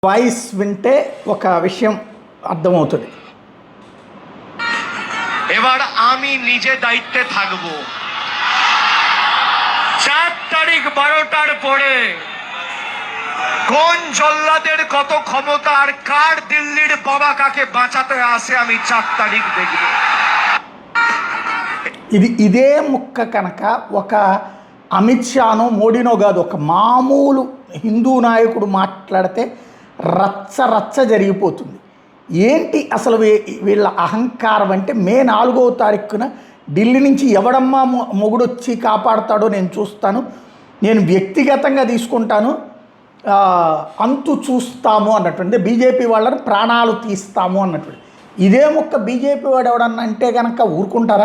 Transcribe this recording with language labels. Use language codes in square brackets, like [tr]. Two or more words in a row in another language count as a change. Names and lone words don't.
[te] వాయిస్ వింటే ఒక విషయం అర్థమవుతుంది. [bn] এবার আমি নিজে দায়িত্বে থাকব। 4 তারিখ 12টার পরে কোন জল্লাদের কত ক্ষমতা আর কার দিল্লির বাবা কাকে বাঁচাতে আসে আমি 4 তারিখ দেখব। [te] ఇదే ముక్క కనుక ఒక అమిత్ షానో మోడీనో కాదు, ఒక మామూలు హిందూ నాయకుడు మాట్లాడితే రచ్చ రచ్చ జరిగిపోతుంది. ఏంటి అసలు వీళ్ళ అహంకారం అంటే మే 4వ తారీఖున ఢిల్లీ నుంచి ఎవడమ్మా మొగుడొచ్చి కాపాడుతాడో నేను చూస్తాను, నేను వ్యక్తిగతంగా తీసుకుంటాను, అంతు చూస్తాము అన్నటువంటి బీజేపీ వాళ్ళని ప్రాణాలు తీస్తాము అన్నటువంటి ఇదే ముక్క బీజేపీ వాడు ఎవడన్నా అంటే కనుక ఊరుకుంటారా?